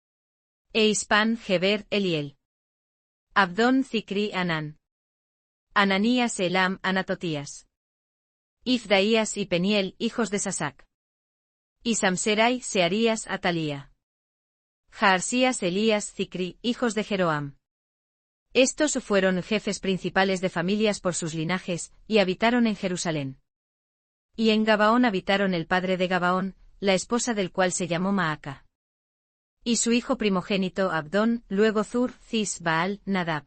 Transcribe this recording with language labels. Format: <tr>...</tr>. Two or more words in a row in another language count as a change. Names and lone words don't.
<es>E Ispan, Geber, Eliel. Abdón, Zicri, Anán. Ananías, Elam, Anatotías. Ifdaías y Peniel, hijos de Sasac. Y Samserai, Searías, Atalía. Jaarsías, Elías, Zicri, hijos de Jeroam. Estos fueron jefes principales de familias por sus linajes, y habitaron en Jerusalén. Y en Gabaón habitaron el padre de Gabaón, la esposa del cual se llamó Maaca. Y su hijo primogénito Abdón, luego Zur, Cis, Baal, Nadab.</es>